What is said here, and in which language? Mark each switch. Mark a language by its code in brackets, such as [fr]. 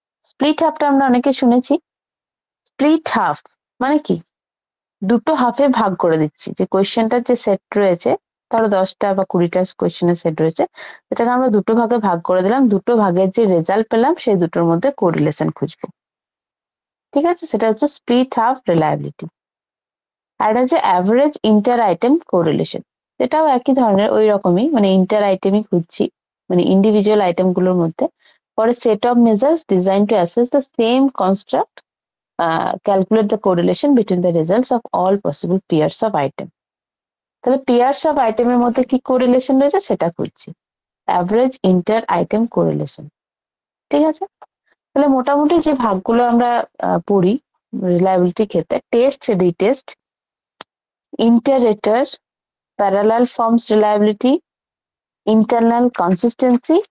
[bn] Split হাফটা আমরা অনেকে শুনেছি। স্প্লিট হাফ মানে কি, দুটো হাফে ভাগ করে দিচ্ছি, যে কোয়েশ্চেনটার যে সেট রয়েছে, ধরো 10টা বা 20টা কোয়েশ্চেনের সেট রয়েছে, সেটাকে আমরা দুটো ভাগে ভাগ করে দিলাম, দুটো ভাগের যে রেজাল্ট পেলাম সেই দুটোর মধ্যে কোরিলেশন খুঁজবো। ঠিক আছে, সেটা হচ্ছে স্প্লিট হাফ রিলায়েবিলিটি। আর এটা হচ্ছে অ্যাভারেজ ইন্টার আইটেম কোরিলেশন, সেটাও একই ধরনের, ওই রকমই, মানে ইন্টার আইটেমই খুঁজছি, মানে ইন্ডিভিজুয়াল আইটেম গুলোর মধ্যে। [en] পরে set of measures design to assess the same construct calculate the correlation between the results of all possible pairs of item। [bn] তাহলে পেয়ার্স অফ আইটেমের মধ্যে কি কোরিলেশন রয়েছে সেটা খুঁজছি, অ্যাভারেজ ইন্টার আইটেম কোরিলেশন। ঠিক আছে, তাহলে মোটামুটি যে ভাগগুলো আমরা পড়ি রিলায়েবিলিটির ক্ষেত্রে, test, retest, inter রেটার, parallel forms reliability, internal consistency.